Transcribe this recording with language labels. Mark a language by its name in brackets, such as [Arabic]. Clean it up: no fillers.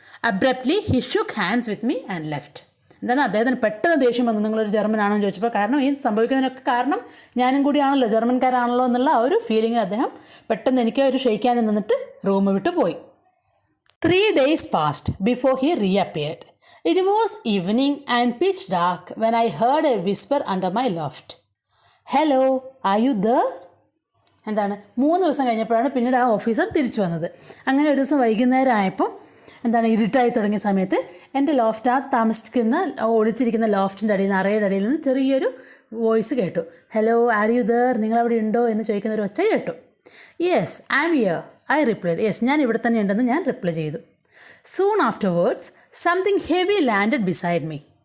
[English] Abruptly he shook hands with me and left. [Malayalam] അദ്ദേഹത്തിന് പെട്ടെന്ന് ദേഷ്യം വന്നു, നിങ്ങളൊരു ജർമ്മനാണോ എന്ന് ചോദിച്ചപ്പോൾ. കാരണം ഈ സംഭവിക്കുന്നതിനൊക്കെ കാരണം ഞാനും കൂടിയാണല്ലോ, ജർമ്മൻകാരാണല്ലോ എന്നുള്ള ആ ഒരു ഫീലിംഗ് അദ്ദേഹം പെട്ടെന്ന് എനിക്ക് ഒരു ക്ഷയിക്കാനും നിന്നിട്ട് റൂം വിട്ട് പോയി. [English] 3 days passed before he reappeared. It was evening and pitch dark when I heard a whisper under my loft. Hello, are you there? [Malayalam] എന്താണ് 3 ദിവസം കഴിഞ്ഞപ്പോഴാണ് പിന്നീട് ആ ഓഫീസർ തിരിച്ചു വന്നത്. അങ്ങനെ ഒരു ദിവസം വൈകുന്നേരം ആയപ്പോൾ ഇരുട്ടായി തുടങ്ങിയ സമയത്ത് എൻ്റെ ലോഫ്റ്റ് ഒളിച്ചിരിക്കുന്ന ലോഫ്റ്റിൻ്റെ അടിയിൽ നിന്ന് അറയുടെ അടിയിൽ നിന്ന് ചെറിയൊരു വോയിസ് കേട്ടു. [English] Hello, are you there? [Malayalam] നിങ്ങളവിടെ ഉണ്ടോ എന്ന് ചോദിക്കുന്ന ഒരു ഒച്ച കേട്ടു. [English] Yes, I am here, I replied. [Malayalam] Yes, ഞാൻ ഇവിടെ തന്നെ ഉണ്ടെന്ന് ഞാൻ റിപ്ലൈ ചെയ്തു. [English] Soon afterwards, something heavy landed beside me.